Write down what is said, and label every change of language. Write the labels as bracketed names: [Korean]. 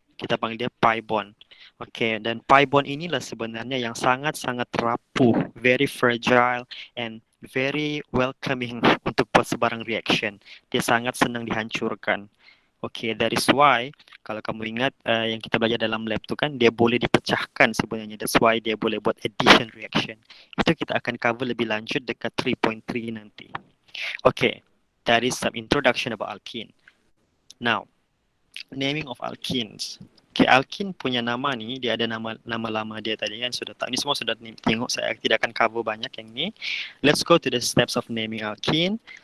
[Malay] Kita panggil dia pi bond. Okay, dan pi bond inilah sebenarnya yang sangat-sangat rapuh, [English] very fragile and very welcoming [Malay] untuk buat sebarang reaction. Dia sangat senang dihancurkan. Okay, [English] that is why [Malay] kalau kamu ingat yang kita belajar dalam lab tu kan, dia boleh dipecahkan sebenarnya. [English] That's why [Malay] dia boleh buat addition reaction. Itu kita akan cover lebih lanjut dekat 3.3 nanti. [English] Okay, that is some introduction about alkene. Now, naming of alkenes. [Malay] Okay, alkene punya nama ni, dia ada nama lama dia tadi kan, sudah tahu. Ini semua sudah tengok, saya tidak akan cover banyak yang ni. [English] Let's go to the steps of naming alkene.